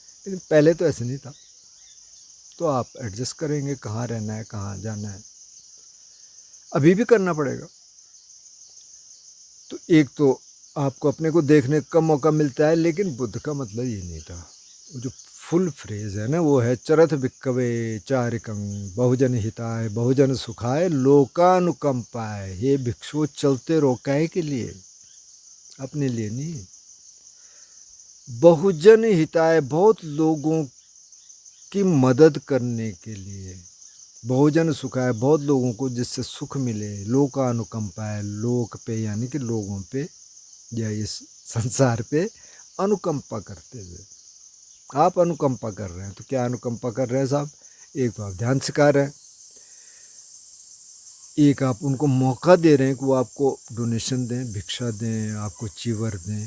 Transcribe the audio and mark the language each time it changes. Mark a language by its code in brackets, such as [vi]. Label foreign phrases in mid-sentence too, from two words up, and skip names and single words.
[hi] लेकिन पहले तो ऐसे नहीं था। तो आप एडजस्ट करेंगे, कहाँ रहना है, कहाँ जाना है, अभी भी करना पड़ेगा। तो एक तो आपको अपने को देखने का मौका मिलता है, लेकिन बुद्ध का मतलब ये नहीं था। वो जो [en] full phrase [hi] है ना, वो है [pi] चरथ भिक्खवे चारिकं बहुजन हिताय बहुजन सुखाय लोकानुकंपाय। [hi] हे भिक्षु, चलते रहो, काहे के लिए? अपने लिए नहीं, [pi] बहुजन हिताय, [hi] बहुत लोगों की मदद करने के लिए। [pi] बहुजन सुखाय, [hi] बहुत लोगों को जिससे सुख मिले। लोकानुकंपाय, लोक पे यानी कि लोगों पे या इस संसार पे अनुकंपा करते हुए। आप अनुकंपा कर रहे हैं, तो क्या अनुकंपा कर रहे हैं साहब? एक तो आप ध्यान सिखा रहे हैं, एक आप उनको मौका दे रहे हैं कि वो आपको डोनेशन दें, भिक्षा दें, आपको चीवर दें।